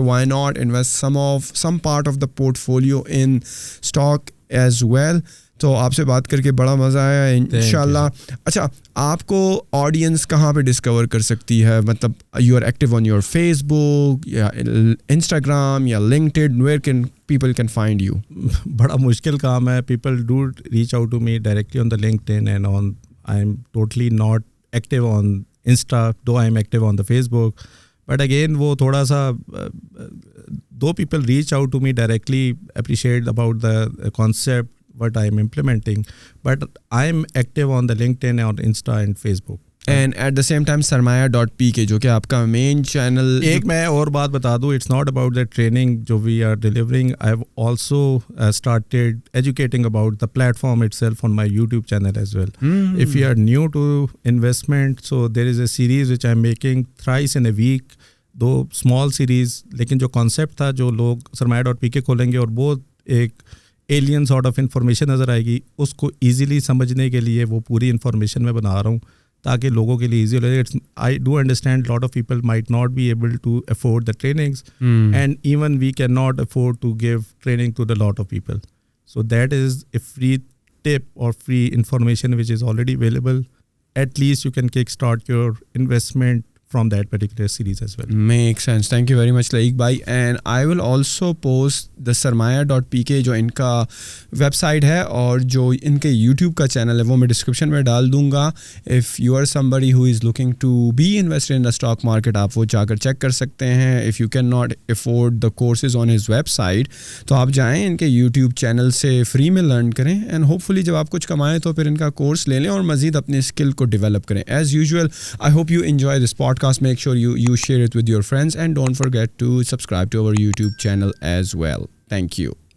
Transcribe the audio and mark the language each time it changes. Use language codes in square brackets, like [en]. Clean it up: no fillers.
[en] Why not invest some part of the portfolio in stock as well. [ur] تو آپ سے بات کر کے بڑا مزہ آیا انشاءاللہ. اچھا, آپ کو آڈینس کہاں پہ ڈسکور کر سکتی ہے؟ مطلب [en] You are active on your Facebook یا Instagram یا linked, where can people can find you? [ur] بڑا مشکل کام ہے. [en] People do reach out to me directly on the linked and on. I am totally not active on Insta, though I am active on the Facebook. But again [ur] وہ تھوڑا سا [en] Though people reach out to me directly appreciate about the concept what I am implementing, but I am active on the LinkedIn or Insta and Facebook. And at the same time [ur] sarmaya.pk جو کہ آپ کا مین channel. ایک میں اور بات بتا دوں, [en] It's not about the training جو we are delivering, I have also started educating about the platform itself on my YouTube channel as well. If you are new to investment, so there is a series which I am making thrice in a week, 2 small series. [ur] لیکن جو concept تھا, جو لوگ sarmaya.pk کھولیں گے اور وہ ایک [en] alien sort of information [ur] نظر آئے گی, اس کو ایزیلی سمجھنے کے لیے وہ پوری انفارمیشن میں بنا رہا ہوں تاکہ لوگوں کے لیے ایزی ہو جائے. [en] I do understand lot of people might not be able to afford the trainings, and even we can not afford to give training to the lot of people. So that is a free tip اور free information which is already available. At least you can kick start your investment from that particular series as well. Makes sense. Thank you very much Laik bhai, and I will also post the sarmaya.pk [ur] جو ان کا web site ہے اور جو ان کے YouTube کا channel ہے وہ میں ڈسکرپشن میں ڈال دوں گا. [en] if you are somebody who is looking to be invested in the stock market, [ur] آپ وہ جا کر چیک کر سکتے ہیں. [en] if you cannot afford the courses on his website, [ur] تو آپ جائیں ان کے یوٹیوب چینل سے فری میں لرن کریں, [en] and hopefully [ur] جب آپ کچھ کمائیں تو پھر ان کا کورس لے لیں اور مزید اپنے اسکل کو ڈیولپ کریں. [en] As usual I hope you enjoy this podcast. Make sure you share it with your friends, and don't forget to subscribe to our YouTube channel as well. Thank you.